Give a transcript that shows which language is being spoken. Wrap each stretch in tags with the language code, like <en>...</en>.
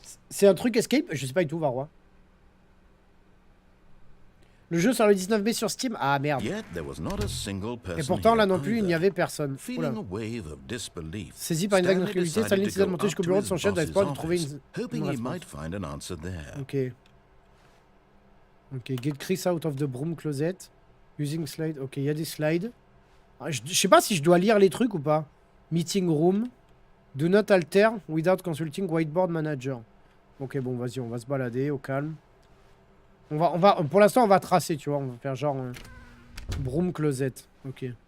<fr>C'est un truc escape? Je sais pas du tout, Varrois. Le jeu sort le 19 mai sur Steam. Ah merde. Et pourtant là non plus il n'y avait personne. Oula. Saisi par une vague d'incrédulité, Stanley décida de monter jusqu'au bureau de son chef dans l'espoir de trouver une réponse. Ok.</fr> <en>Ok, get Chris out of the broom closet. Using slide.</en> <fr>Ok, il y a des slides. Je sais pas si je dois lire les trucs ou pas.</fr> <en>Meeting room. Do not alter without consulting whiteboard manager.</en> <fr>Ok, bon vas-y, on va se balader au calme. Pour l'instant, on va tracer, tu vois. On va faire genre broom closet. Ok.</fr>